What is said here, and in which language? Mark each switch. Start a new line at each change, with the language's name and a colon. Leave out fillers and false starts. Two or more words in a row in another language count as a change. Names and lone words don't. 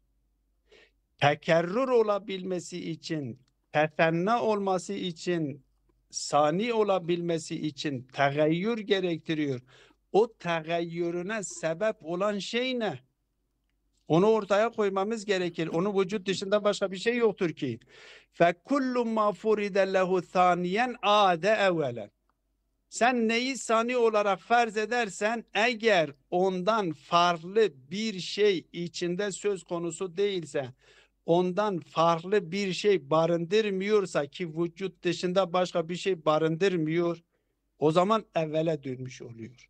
Turkish: Tekerrür olabilmesi için, tethenna olması için, sani olabilmesi için tegayyür gerektiriyor. O tegayyürüne sebep olan şey ne? Onu ortaya koymamız gerekir. Onun vücut dışında başka bir şey yoktur ki.
Arabic: فَكُلُّ مَا فُرِدَ لَهُ ثَانِيًا عَادَ اَوَّلًا.
Turkish: Sen neyi sani olarak farz edersen, eğer ondan farklı bir şey içinde söz konusu değilse, ondan farklı bir şey barındırmıyorsa, ki vücut dışında başka bir şey barındırmıyor, o zaman evvele dönmüş oluyor.